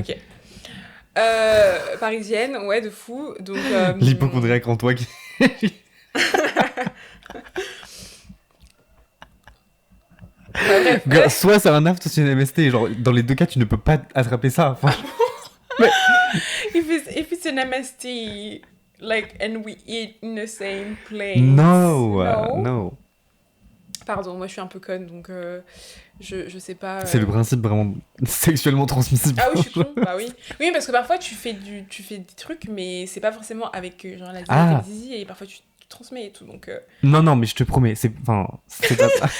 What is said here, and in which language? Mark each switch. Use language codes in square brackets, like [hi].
[fr] Ok. Parisienne, ouais, de fou. Donc... L'hypochondriaque en toi qui... bref. Girl, soit c'est un aft, soit c'est une MST. Genre, dans les deux cas, tu ne peux pas attraper ça. Enfin, [en] If it's an MST, like, and we eat in the same place. no. No. [fr] Pardon, moi je suis un peu conne, donc je sais pas. C'est le principe vraiment sexuellement transmissible. Ah oui, je suis con, bah oui. Oui, parce que parfois tu fais des trucs, mais c'est pas forcément avec genre la zizi, et parfois tu transmets et tout, donc... Non, mais je te promets, c'est pas ça.